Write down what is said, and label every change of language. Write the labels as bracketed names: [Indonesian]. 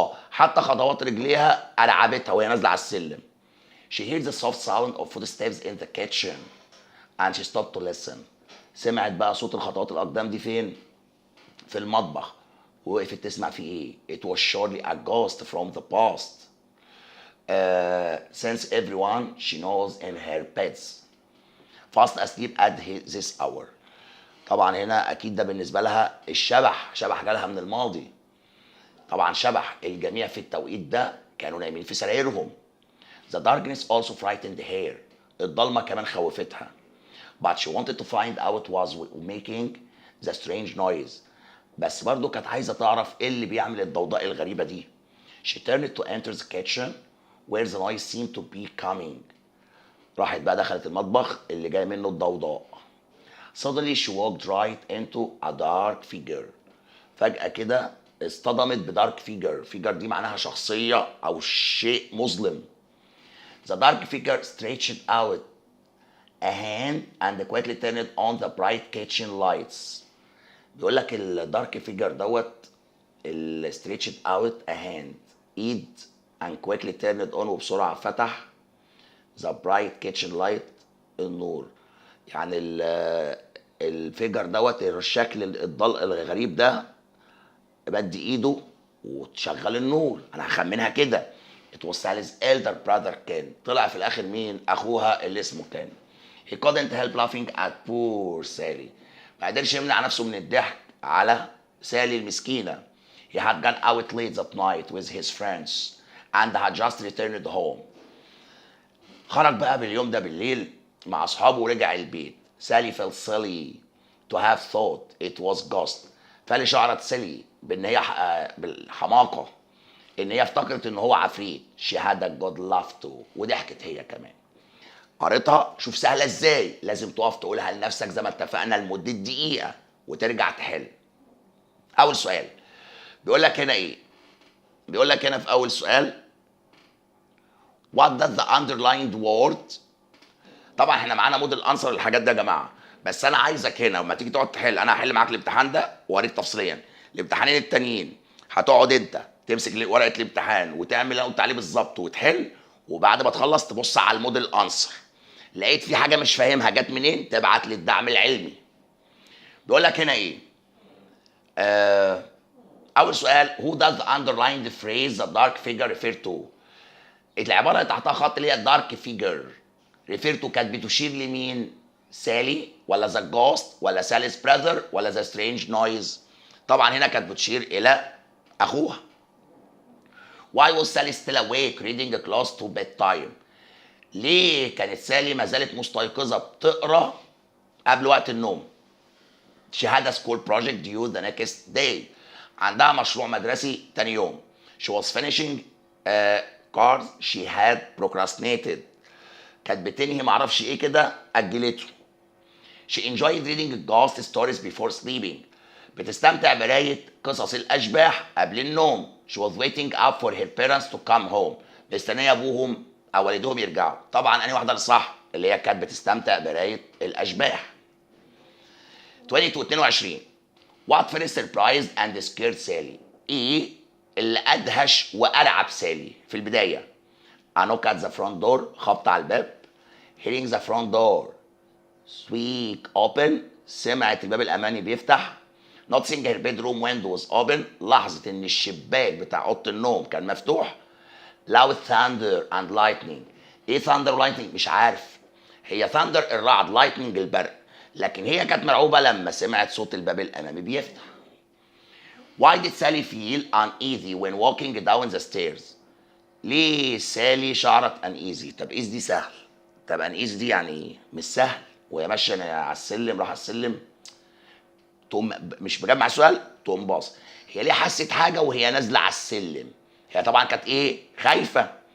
[Arabic] حتى خطوات رجليها ارعبتها وهي نازله على السلم. [English] She heard the soft sound of footsteps in the kitchen and she stopped to listen. [Arabic] سمعت بقى صوت الخطوات الاقدام دي فين؟ في المطبخ. ووقفت تسمع في ايه؟ [English] It was surely a ghost from the past. Since everyone she knows in her beds fast asleep at this hour. [Arabic] طبعا هنا اكيد ده بالنسبه لها الشبح، شبح جالها من الماضي. طبعا شبح الجميع في التوقيت ده كانوا نايمين في سرايرهم. [English] The darkness also frightened her. [Arabic] الضلمة كمان خوفتها. [English] But she wanted to find out what was making the strange noise. [Arabic] بس برضه كانت عايزة تعرف ايه اللي بيعمل الضوضاء الغريبة دي. [English] She turned to enter the kitchen where the noise seemed to be coming. [Arabic] راحت بقى دخلت المطبخ اللي جاي منه الضوضاء. [English] Suddenly she walked right into a dark figure. [Arabic] فجأة كده اصطدمت بدارك فيجر. فيجر دي معناها شخصية أو شيء مظلم. [English] The dark figure stretched out a hand and quickly turned on the bright kitchen lights. [Arabic] بيقول لك الدارك فيجر دوت [English] stretched out a hand [Arabic] ايد [English] and quickly turned on [Arabic] وبسرعة فتح [English] the bright kitchen light [Arabic] النور. يعني الفيجر دوت الشكل الغريب ده بدي ايده وتشغل النور. انا هخمنها كده. [English] It was Sally's elder brother Ken. [Arabic] طلع في الاخر مين؟ اخوها اللي اسمه كان. [English] He couldn't help laughing at poor Sally. [Arabic] ما قدرش يمنع نفسه من الضحك على سالي المسكينة. [English] He had gone out late that night with his friends and had just returned home. [Arabic] خرج بقى باليوم ده بالليل مع اصحابه ورجع البيت. [English] Sally felt silly to have thought it was ghost. [Arabic] فالي شعرت سالي بان هي بالحماقة ان هي افتكرت ان هو عفريت. [English] She had a good laugh too. [Arabic] وضحكت هي كمان. قريتها. شوف سهلة ازاي. لازم تقف تقولها لنفسك زي ما اتفقنا لمدة دقيقة وترجع تحل. اول سؤال بيقول لك هنا ايه؟ بيقول لك هنا في اول سؤال [English] What does the underlined word. [Arabic] طبعا احنا معانا موديل انسر الحاجات ده يا جماعه، بس انا عايزك هنا لما تيجي تقعد تحل. انا هحل معاك الامتحان ده ووريك تفصيليا. الامتحانين التانيين هتقعد انت تمسك ورقه الامتحان وتعمل اللي انا قلت عليه بالظبط وتحل، وبعد ما تخلص تبص على الموديل انسر. لقيت في حاجه مش فاهمها جت منين تبعت للدعم العلمي. بيقول لك هنا ايه؟ اول سؤال [English] who does the underlined phrase the dark figure refer to. [Arabic] العباره اللي تحتها خط اللي هي [English] dark figure refer to [Arabic] كانت بتشير لمين؟ سالي ولا ذا جوست ولا سالي's براذر ولا ذا سترينج نويز؟ طبعا هنا كانت بتشير الى اخوها. [English] Why was Sally still awake reading close to bedtime. [Arabic] ليه كانت سالي ما زالت مستيقظه بتقرا قبل وقت النوم؟ [English] She had a school project due the next day. [Arabic] عندها مشروع مدرسي تاني يوم. [English] She was finishing cards she had procrastinated. [Arabic] كانت بتنهي معرفش ايه كده اجلته. [English] She enjoyed reading ghost stories before sleeping. [Arabic] بتستمتع بقراية قصص الاشباح قبل النوم. [English] She was waiting up for her parents to come home. [Arabic] مستنيه ابوهم او والدهم يرجعوا. طبعا انهي واحده الصح؟ اللي هي كانت بتستمتع بقراية الاشباح. [English] 22 What first surprised and scared Sally. [Arabic] ايه اللي ادهش وارعب سالي في البدايه؟ [English] A knock at the front door. [Arabic] خبط على الباب. [English] Hearing the front door squeak open. [Arabic] سمعت الباب الامامي بيفتح. [English] Noticing her bedroom window was open. [Arabic] لاحظت ان الشباك بتاع اوضه النوم كان مفتوح. [English] Loud thunder and lightning. [Arabic] ايه thunder و lightning؟ مش عارف. هي thunder الرعد، lightning البرق، لكن هي كانت مرعوبه لما سمعت صوت الباب الامامي بيفتح. [English] Why did Sally feel uneasy when walking down the stairs. [Arabic] ليه سالي شعرت uneasy؟ طب ايز دي سهل. طب uneasy دي يعني مش سهل وهي ماشيه على السلم، راح على السلم تقوم مش مجمع السؤال تقوم باص. هي ليه حست حاجه وهي نازله على السلم؟ هي طبعا كانت ايه؟ خايفه.